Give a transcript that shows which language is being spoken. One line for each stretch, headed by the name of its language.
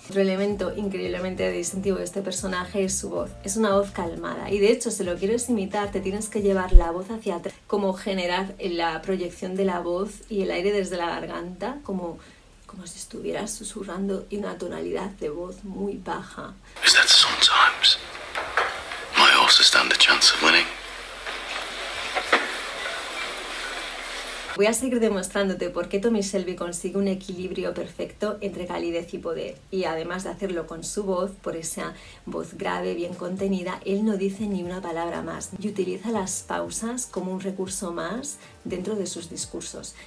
Spanish: Otro elemento increíblemente distintivo de este personaje es su voz. Es una voz calmada y de hecho si lo quieres imitar te tienes que llevar la voz hacia atrás, como generar la proyección de la voz y el aire desde la garganta, como si estuvieras susurrando y una tonalidad de voz muy baja.
English: Is that sometimes my horses stand a chance of winning?
Spanish: Voy a seguir demostrándote por qué Tommy Shelby consigue un equilibrio perfecto entre calidez y poder. Y además de hacerlo con su voz, por esa voz grave, bien contenida, él no dice ni una palabra más y utiliza las pausas como un recurso más dentro de sus discursos.